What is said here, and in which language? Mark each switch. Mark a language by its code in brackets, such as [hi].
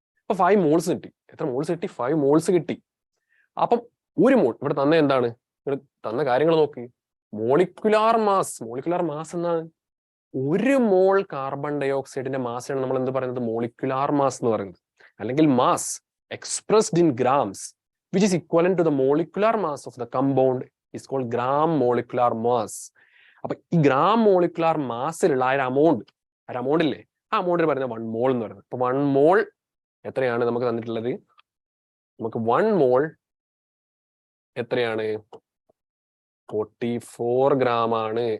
[ml] അപ്പൊ 5 മോൾസ് കിട്ടി. എത്ര മോൾസ് കിട്ടി? 5 മോൾസ് കിട്ടി. അപ്പം 1 മോൾ ഇവിടെ തന്ന എന്താണ്? തന്ന കാര്യങ്ങൾ നോക്കി. മോളിക്കുലാർ മാസ് എന്നാണ് 1 മോൾ കാർബൺ ഡയോക്സൈഡിന്റെ മാസാണ് നമ്മൾ എന്ത് പറയുന്നത്? [en] molecular mass [ml] എന്ന് പറയുന്നത്. അല്ലെങ്കിൽ [en] Mass expressed in grams which is equivalent to the molecular mass of the compound is called gram molecular mass. [ml] അപ്പൊ ഈ ഗ്രാം മോളിക്കുലാർ മാസിലുള്ള ആ ഒരു amount ഇല്ലേ, ആ amount പറയുന്നത് 1 mole എന്ന് പറയുന്നത്. അപ്പൊ 1 mole എത്രയാണ് നമുക്ക് തന്നിട്ടുള്ളത്? നമുക്ക് 1 mole എത്രയാണ്? 44 gram ആണ്.